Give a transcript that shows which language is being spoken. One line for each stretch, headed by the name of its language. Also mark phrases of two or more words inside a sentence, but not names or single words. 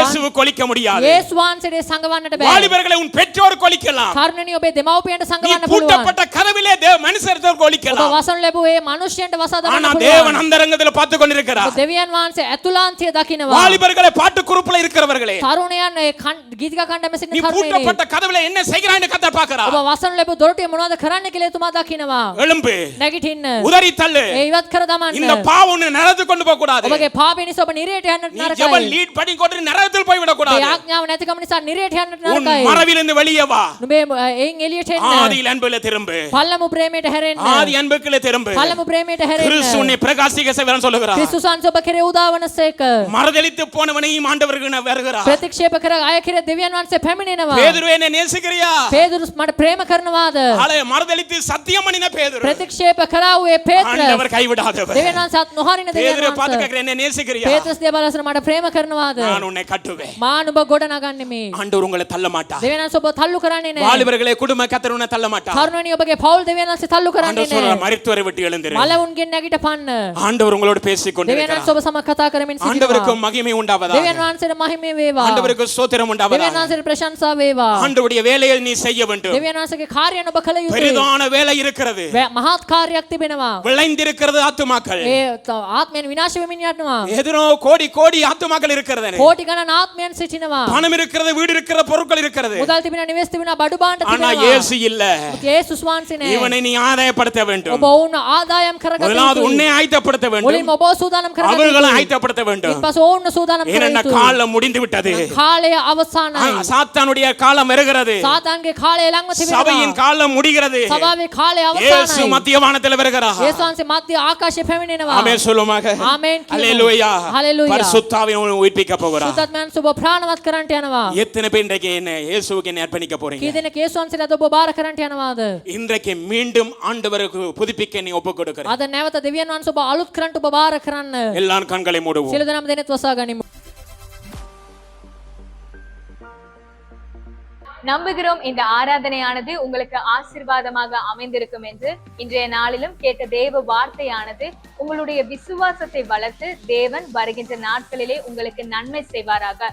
Tamil: இயேசுவுக்கு ஒலிக்க முடியாது.
Sinhala: යේසුස් වහන්සේට සංගවන්නට කරන්නට බෑ.
Tamil: வாலிபர்களை உன் பெற்றோருக்கு ஒலிக்கலாம்.
Sinhala: තරුණියනි ඔබේ දෙමව්පියන්ට
Tamil: நீ
Sinhala: සංගවන්න පුළුවන්.
Tamil: பூட்டப்பட்ட கதவிலே மனுஷருக்கு
Sinhala: ඔබ
Tamil: ஒலிக்கலாம்.
Sinhala: වසන් ලැබුවේ මනුෂ්‍යයන්ට වසා
Tamil: ஆனா
Sinhala: දමන්න
Tamil: தேவன்
Sinhala: පුළුවන්.
Tamil: அந்தரங்கத்துல பார்த்து கொண்டிருக்கிறார்.
Sinhala: දෙවියන් වහන්සේ ඇතුළාන්තය දකිනවා.
Tamil: வாலிபர்களை பாட்டு குரூப்ல இருக்கிறவர்களே,
Sinhala: තරුණයන් ඒ ගීතිකා කණ්ඩායමේ
Tamil: நீ
Sinhala: සිටින තරුණයනි.
Tamil: பூட்டப்பட்ட கதவில என்ன செய்கிறாய்ன்னு கர்த்தர் பார்க்கிறார்.
Sinhala: ඔබ වසන් ලැබු දොරටුවේ මොනවද කරන්න කියලා එතුමා දකිනවා.
Tamil: எழும்பு,
Sinhala: නැගිටින්න.
Tamil: உதறி தள்ளு.
Sinhala: ඒ ඉවත් කර දමන්න.
Tamil: இந்த பாவம் உன்னை நரகத்துக்கு கொண்டு போக கூடாது.
Sinhala: ඔබගේ පාපය නිසා ඔබ නිරයට යන්නට
Tamil: நீ ஜெபம்
Sinhala: නරකයි.
Tamil: லீட் பண்ணி கொண்டு நரகத்தில் போய் விட
Sinhala: ඒ
Tamil: கூடாது.
Sinhala: ආඥාව නැතිකම නිසා නිරයට යන්නට
Tamil: உன்
Sinhala: නරකයි.
Tamil: மறைவிலிருந்து வெளியே வா.
Sinhala: නුඹේ එයින් එළියට එන්න.
Tamil: ஆதி அன்புல திரும்பு.
Sinhala: පල්ලමු ප්‍රේමයට හැරෙන්න.
Tamil: ஆதி அன்புக்குள்ள திரும்பு.
Sinhala: පල්ලමු ප්‍රේමයට
Tamil: கிறிஸ்து
Sinhala: හැරෙන්න.
Tamil: உன்னை பிரகாசிக்க செய்வார்னு சொல்லுகிறார்.
Sinhala: ක්‍රිස්තුස් වහන්සේ ඔබ කෙරේ උදාවන සේක.
Tamil: மறுதலித்து போனவனையும் ஆண்டவருக்கு வருகிறார்.
Sinhala: ප්‍රතික්ෂේප කර අය කෙරේ දෙවියන් වහන්සේ පැමිණෙනවා.
Tamil: பேதுருவே, என்னை நேசிக்கிறியா?
Sinhala: පේදුරුස් මට ප්‍රේම කරනවාද?
Tamil: ஆளே மறுதலித்து சத்தியம் பண்ணின பேதுரு.
Sinhala: ප්‍රතික්ෂේප කරා වූ ඒ පේත්‍රස්
Tamil: ஆண்டவர் கைவிடாதவர்.
Sinhala: දෙවියන් වහන්සේත් නොහරින දෙවියන්
Tamil: பேதுருவை பார்த்து
Sinhala: වහන්සේ.
Tamil: கேக்குறேன், என்னை நேசிக்கிறியா?
Sinhala: පේත්‍රස් දිහා බලලා මට ප්‍රේම කරනවාද?
Tamil: நான் உன்னை கட்டுவேன்.
Sinhala: මා නුඹ ගොඩ නගන්නෙමි.
Tamil: ஆண்டவர் உங்களை தள்ள மாட்டார்.
Sinhala: දෙවියන් වහන්සේ ඔබ තල්ලු කරන්නේ නැහැ.
Tamil: வாலிபர்களே, குடும்ப கர்த்தர் உன்னை தள்ள மாட்டார்.
Sinhala: තරුණයනි ඔබගේ පවුල් දෙවියන් වහන්සේ තල්ලු කරන්නේ
Tamil: ஆண்டவர் சொல்றார்,
Sinhala: නැහැ.
Tamil: மரித்தோரை விட்டு எழுந்திரு.
Sinhala: මලවුන්ගෙන් නැගිට පන්න.
Tamil: ஆண்டவர் உங்களோடு பேசிக்
Sinhala: දෙවියන්
Tamil: கொண்டிருக்கிறார்.
Sinhala: වහන්සේ ඔබ සමග කතා කරමින්
Tamil: ஆண்டவருக்கு
Sinhala: සිටිනවා.
Tamil: மகிமை உண்டாவதாக.
Sinhala: දෙවියන් වහන්සේට මහිමය වේවා.
Tamil: ஆண்டவருக்கு ஸ்தோத்திரம்
Sinhala: දෙවියන්
Tamil: உண்டாவதாக.
Sinhala: වහන්සේට ප්‍රශංසා වේවා.
Tamil: ஆண்டவருடைய வேலையை நீ செய்ய வேண்டும்.
Sinhala: දෙවියන් වහන්සේගේ කාර්යයන් ඔබ කළ යුතුයි.
Tamil: பெரிதான வேலை இருக்கிறது.
Sinhala: මහත් කාර්යයක් තිබෙනවා.
Tamil: விளைந்திருக்கிறது ஆத்துமாக்கள்.
Sinhala: ඒ ආත්මයන් විනාශ වෙමින් යනවා.
Tamil: எதிரோ கோடி கோடி ஆத்துமாக்கள் இருக்கிறது.
Sinhala: කෝටි ගණන් ආත්මයන් සිටිනවා.
Tamil: பணம் இருக்கிறது, வீடு இருக்கிறது, பொருட்கள் இருக்கிறது.
Sinhala: මුදල් තිබෙනවා, නිවෙස් තිබෙනවා, බඩු භාණ්ඩ
Tamil: ஆனா
Sinhala: තිබෙනවා.
Tamil: இயேசு இல்ல.
Sinhala: යේසුස් වහන්සේ නෑ.
Tamil: இவனை நீ ஆதாயப்படுத்த வேண்டும்.
Sinhala: ඔබ වුණ ආදායම් කරගත
Tamil: முதலாவது
Sinhala: යුතුයි.
Tamil: உன்னை ஆயத்தப்படுத்த வேண்டும்.
Sinhala: මුලින්ම ඔබ සූදානම් කරගත
Tamil: அவர்களை
Sinhala: යුතුයි.
Tamil: ஆயத்தப்படுத்த வேண்டும்.
Sinhala: ඊපස්සේ ඔවුන් සූදානම් කර
Tamil: ஏன்னா
Sinhala: යුතුයි.
Tamil: காலம் முடிந்து விட்டது.
Sinhala: කාලය අවසానයි.
Tamil: சாத்தானுடைய காலம் வருகிறது.
Sinhala: සාතාන්ගේ කාලය ළඟම
Tamil: சபையின்
Sinhala: තිබෙනවා.
Tamil: காலம் முடிகிறது.
Sinhala: සභාවේ කාලය
Tamil: இயேசு
Sinhala: අවසానයි.
Tamil: மத்திய வானத்தில் வருகிறார்.
Sinhala: යේසුස් වහන්සේ මධ්‍ය ආකාශයේ පැමිණෙනවා.
Tamil: ஆமென் சொல்லுமாக.
Sinhala: ආමෙන් කියමු.
Tamil: அல்லேலூயா.
Sinhala: හලෙලූයා.
Tamil: பரிசுத்தாவியை உயிர்ப்பிக்க போகிறார்.
Sinhala: සුද්ධාත්මයන් ඔබ ප්‍රාණවත් කරන්නට යනවා.
Tamil: எத்தனை பேர் இன்றைக்கு என்ன இயேசுவுக்கு என்ன அர்ப்பணிக்க போறீங்க?
Sinhala: කී දෙනෙක් යේසුස් වහන්සේට ඔබ බාර කරන්නට යනවාද?
Tamil: இன்றைக்கு மீண்டும் ஆண்டவருக்கு புதுப்பிக்க நீ ஒப்பு கொடுக்கிறேன்.
Sinhala: අද නැවත දෙවියන් වහන්සේ ඔබ අලුත් කරන්නට ඔබ බාර කරන්න.
Tamil: எல்லாரும் கண்களை மூடுவோம்.
Sinhala: සියලු දෙනාම දෙනෙත් වසා ගනිමු.
Tamil: நம்புகிறோம் இந்த ஆராதனையானது உங்களுக்கு ஆசீர்வாதமாக அமைந்திருக்கும் என்று. இன்றைய நாளிலும் கேட்ட தேவ வார்த்தையானது உங்களுடைய விசுவாசத்தை வளர்த்து தேவன் வருகின்ற நாட்களிலே உங்களுக்கு நன்மை செய்வாராக.